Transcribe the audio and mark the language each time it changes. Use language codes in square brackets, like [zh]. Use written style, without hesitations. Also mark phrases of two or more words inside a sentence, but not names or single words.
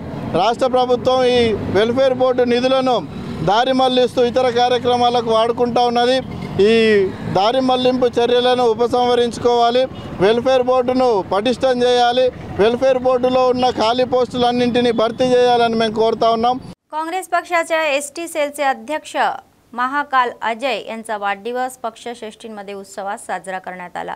[te] రాష్ట్ర ప్రభుత్వం ఈ వెల్ఫేర్ బోర్డు నిధులను దారి మళ్లిస్తూ ఇతర కార్యక్రమాలకు వాడుకుంటూ ఉన్నది. ఈ దారి మళ్లింపు చర్యలను ఉపసంహరించుకోవాలి. వెల్ఫేర్ బోర్డును పటిష్టం చేయాలి. వెల్ఫేర్ బోర్డులో ఉన్న ఖాళీ పోస్టులన్నింటినీ भरती చేయాలని మేము కోరుతా ఉన్నాం. [mr] काँग्रेस पक्षाच्या एसटी सेलचे अध्यक्ष महाकाल अजय यांचा वाढदिवस पक्षश्रेष्ठींमध्ये उत्सवात साजरा करण्यात आला.